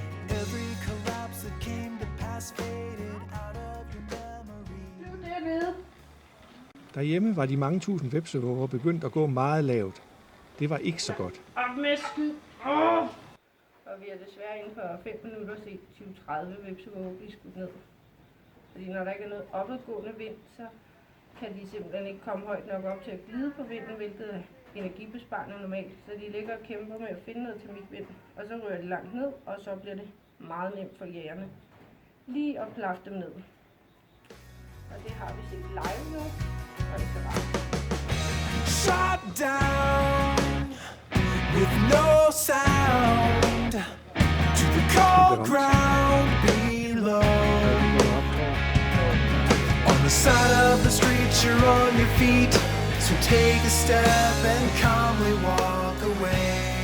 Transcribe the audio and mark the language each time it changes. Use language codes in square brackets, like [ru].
[en] Every collapse that came to pass faded out of your memory. [da] Derhjemme var de mange tusind hvepsevåger begyndt at gå meget lavt. Det var ikke så godt. Op med skud. Og vi har desværre inden for 5 minutter set 20-30 hvepsevåger blive skudt ned. Fordi når der ikke er noget opadgående vind, så kan de simpelthen ikke komme højt nok op til at glide på vinden, hvilket er energibesparende normalt. Så de ligger og kæmper med at finde noget til mit vind, og så rører de langt ned, og så bliver det meget nemt for jægerne lige at plaffe dem ned. Og det har vi set live nu, og det er rart. [en] Shot down with no sound to the cold ground below. On the side of the street, you're on your feet, so take a step and calmly walk away.